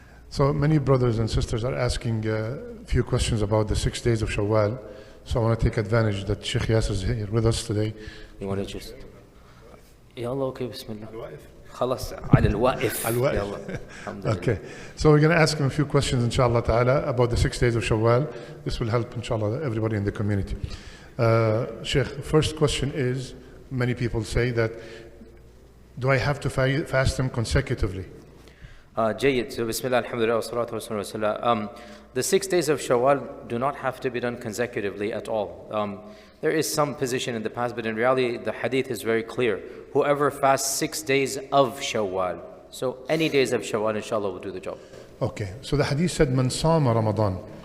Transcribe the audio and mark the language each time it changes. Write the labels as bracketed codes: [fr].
[en] So many brothers and sisters are asking a few questions about the 6 days of Shawwal. So I want to take advantage that Sheikh Yasser is here with us today. You want to just... [ar] يلا اوكي بسم الله خلاص على الواقف يلا الحمد لله. [en] Okay, so we're going to ask him a few questions inshallah ta'ala about the 6 days of Shawwal. This will help inshallah everybody in the community. Sheikh, first question is, many people say that, do I have to fast them consecutively? [ar] جيد. So بسم الله الحمد لله والصلاة والسلام على رسول الله. [en] The 6 days of Shawwal do not have to be done consecutively at all. There is some position in the past, but in reality the hadith is very clear. Whoever fasts 6 days of Shawwal, so any days of Shawwal inshallah will do the job. Okay, so the hadith said [ar] man sama Ramadan.